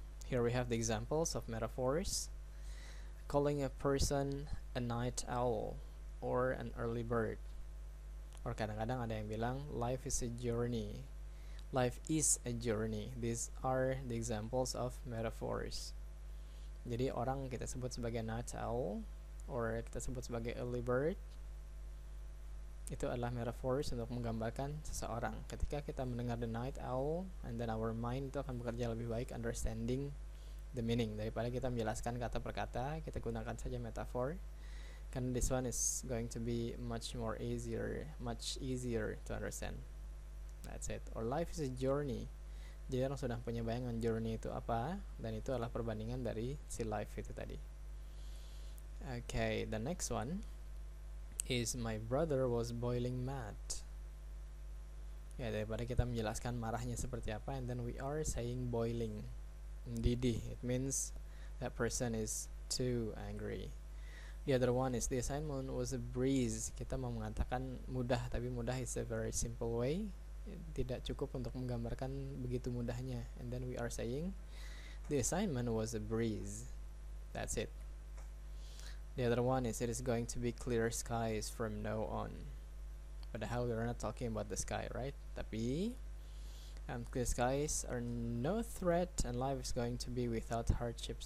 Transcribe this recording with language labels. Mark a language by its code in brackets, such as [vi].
[en] Here we have the examples of metaphors. Calling a person a night owl or an early bird. [id] Or kadang-kadang ada yang bilang [en] life is a journey. Life is a journey. These are the examples of metaphors. [id] Jadi orang kita sebut sebagai [en] night owl or [id] kita sebut sebagai early bird, itu adalah metaphors untuk menggambarkan seseorang. Ketika kita mendengar [en] the night owl, and then our mind [id] itu akan bekerja lebih baik [en] understanding the meaning. [id] Daripada kita menjelaskan kata per kata, kita gunakan saja metaphor. Karena [en] this one is going to be much easier to understand. That's it. Or life is a journey. [id] Jadi orang sudah punya bayangan journey itu apa, dan itu adalah perbandingan dari si life itu tadi. [en] Okay, the next one. is my brother was boiling mad. [id] Ya, daripada kita menjelaskan marahnya seperti apa, [en] and then we are saying boiling, [id] mendidih. [en] It means that person is too angry. The other one is the assignment was a breeze. [id] Kita mau mengatakan mudah, tapi mudah [en] is a very simple way. [id] Tidak cukup untuk menggambarkan begitu mudahnya. [en] And then we are saying the assignment was a breeze. That's it. The other one is it is going to be clear skies from now on. [id] Padahal [en] we're not talking about the sky, right? [id] Tapi [en] clear skies are no threat and life is going to be without hardships.